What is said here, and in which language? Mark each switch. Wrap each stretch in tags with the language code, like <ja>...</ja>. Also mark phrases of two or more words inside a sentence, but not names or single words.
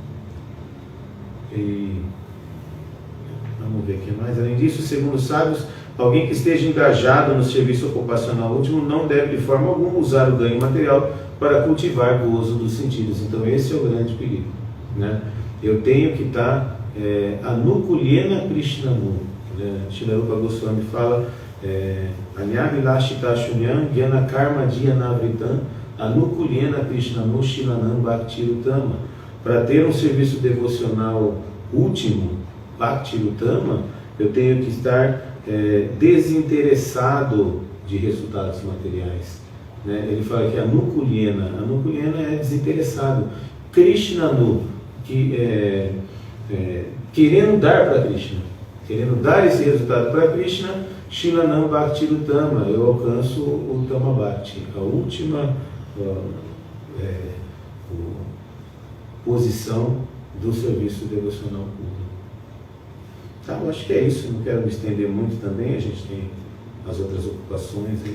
<pt>E vamos ver o que mais. Além disso, segundo os sábios, alguém que esteja engajado no serviço ocupacional último não deve de forma alguma usar o ganho material para cultivar gozo dos sentidos. Então esse é o grande perigo, né? Eu tenho que estar</pt> <sa>anukulyena krishnanu,</sa> <pt>né?</pt> <sa>Srila Rupa Goswami fala Anyamilashita shunyam gyana karma dhyana-vritam anukulyena krishnanu shilanam bhakti-utama.</sa> <pt>Para ter um serviço devocional último,</pt> <sa>bhakti-utama,</sa> <pt>eu tenho que estar desinteressado de resultados materiais, né? Ele fala que anukulyena é desinteressado, krishnanu, que querendo dar para Krishna, querendo dar esse resultado para Krishna,</pt> <sa>shilanam bhakti-utama,</sa> <pt>eu alcanço o</pt> <sa>Tama Bhakti,</sa> <pt>a última posição do serviço devocional público. Tá, eu acho que é isso, não quero me estender muito também, a gente tem as outras ocupações aí.</pt>